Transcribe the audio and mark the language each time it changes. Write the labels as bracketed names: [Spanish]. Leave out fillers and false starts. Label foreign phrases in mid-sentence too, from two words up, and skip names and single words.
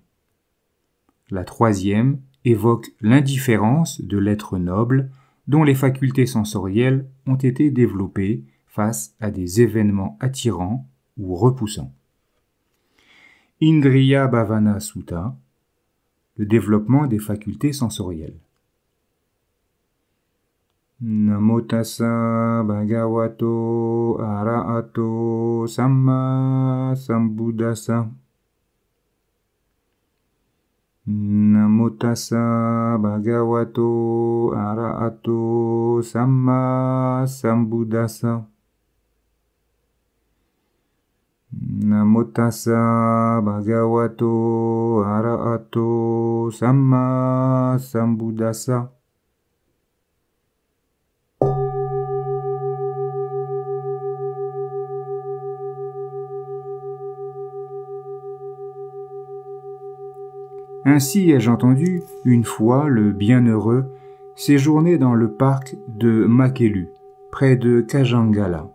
[French] La troisième évoque l'indifférence de l'être noble dont les facultés sensorielles ont été développées face à des événements attirants ou repoussants. Indriya Bhavana Sutta, le développement des facultés sensorielles. [Pali] Namo tassa bhagavato arahato samma sambuddhassa. Namo tassa bhagavato arahato samma sambuddhassa. Namo tassa bhagavato arahato samma sambuddhassa. [French] Ainsi ai-je entendu une fois le bienheureux séjourner dans le parc de Makelu, près de Kajangala.